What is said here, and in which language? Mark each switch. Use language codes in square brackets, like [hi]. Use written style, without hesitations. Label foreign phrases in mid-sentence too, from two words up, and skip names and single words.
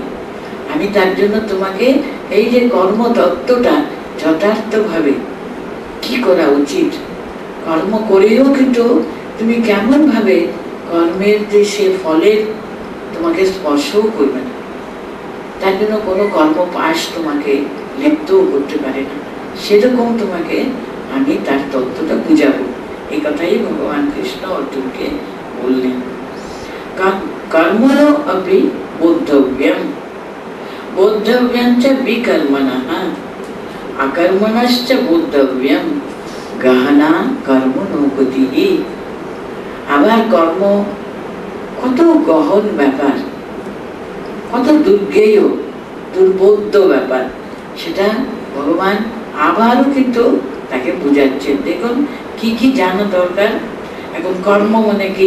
[bn] আমি তার জন্য তোমাকে এই যে কর্মতত্ত্বটা যথার্থভাবে কি করা উচিত, কর্ম করেও কিন্তু তুমি কেমন ভাবে কর্মের যে সে ফলের তোমাকে স্পর্শও করবে না, তার জন্য কোনো কর্মপাশ তোমাকে লিপ্তও করতে পারে না, সেরকম তোমাকে আমি তার তত্ত্বটা বুঝাবো। এই কথাই ভগবান কৃষ্ণ অর্জুনকে বললেন। [sa] কর্ম कर्मणो अपि बोद्धव्यम बोद्धव्यम च विकर्मणः अकर्मणश्च बोद्धव्यम गहना कर्मणो गतिः। [bn] আবার কর্ম কত গহন ব্যাপার, কত দুর্গেয় দুর্বোধ্য ব্যাপার, সেটা ভগবান আবারও কিন্তু তাকে বুঝাচ্ছেন। দেখুন কি কি জানা দরকার। এখন কর্ম মানে কি?